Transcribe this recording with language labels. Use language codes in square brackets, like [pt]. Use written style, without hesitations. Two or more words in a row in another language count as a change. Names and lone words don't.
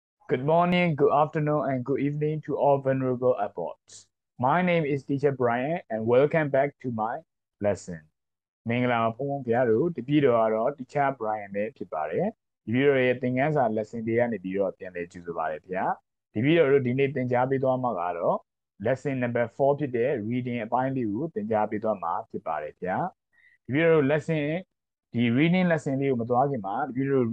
[en] Good morning, good afternoon, and good evening to all vulnerable adults. My name is Teacher Brian, and welcome back to my lesson. [my] မင်္ဂလာပါဘုန်းဘုန်းဗျာတို့တပည့်တော်ကတော့ Teacher Brian ပဲဖြစ်ပါတယ်။တပည့်တော်ရဲ့သင်ခန်းစာ lesson တွေကနေပြီးတော့ပြန်လည်ကြိုဆိုပါတယ်ဗျာ။တပည့်တော်တို့ဒီနေ့သင်ကြားပေးသွားမှာကတော့ lesson number 4ဖြစ်တဲ့ reading အပိုင်းလေးကိုသင်ကြားပေးသွားမှာဖြစ်ပါတယ်ဗျာ။တပည့်တော်တို့ lesson ဒီ [en] reading lesson [my] လေးကိုမသွားခင်မှာတပည့်တော်